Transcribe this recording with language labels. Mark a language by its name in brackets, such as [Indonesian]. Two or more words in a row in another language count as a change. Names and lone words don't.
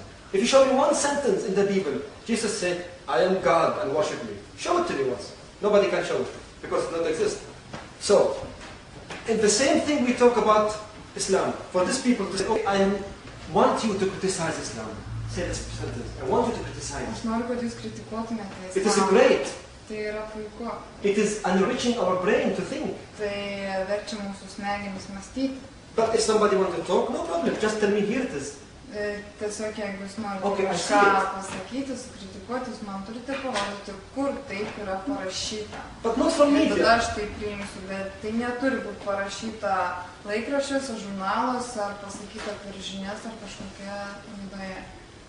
[English] If you show me one sentence in the Bible, Jesus said, I am God and worship me. Show it to me once. Nobody can show it, because it doesn't exist. So, in the same thing we talk about Islam. For these people to say, okay, I want you to criticize Islam. Say this sentence. I want you to criticize. [Lithuanian] Aš noriu, kad jūs kritikuotumėte [English] It is [Lithuanian] islamą. [English] great. [Lithuanian] Tai yra puiku. [English] It is enriching our brain to think. [Lithuanian] Tai verčia mūsų smegenis mąstyti. [English] But if somebody wants to talk, no problem. Just tell me, here it is. [Lithuanian] Tiesiog, jeigu jūs norite [English] Okay, I see [Lithuanian] kažką [English] it. [Lithuanian] pasakyti, sukritikuoti, jūs man turite parodyti, kur taip yra parašyta. [English] But not from [Lithuanian] Ir tada [English] media. [Lithuanian] aš tai priimsiu, bet tai neturi būti parašyta laikraščiuose, žurnaluose, ar pasakyta per žinias, ar kažkokia laidoje.